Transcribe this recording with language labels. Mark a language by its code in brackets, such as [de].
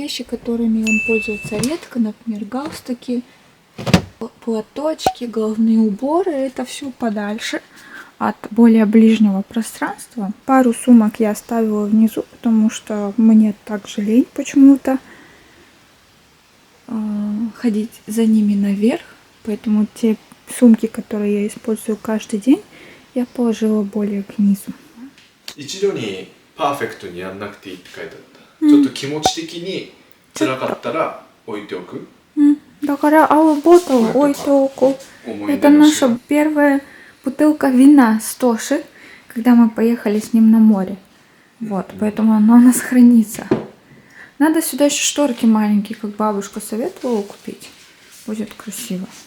[ru] Вещи, которыми он пользуется редко, например, галстуки, платочки, головные уборы, это все подальше от более ближнего пространства. Пару сумок я оставила внизу, потому что мне также лень почему-то ходить за ними наверх, поэтому те сумки, которые я использую каждый день, я положила более к низу. [ja] 一度にパーフェクトにやんなくていいって書いてあった。ちょっと気持ち的に辛かったら置いておく。 [ru] Да, Алла Ботл, ой, толку. Это наша первая бутылка вина с Тоши, когда мы поехали с ним на море. Вот, поэтому она у нас хранится. Надо сюда еще шторки маленькие, как бабушка советовала купить. Будет красиво.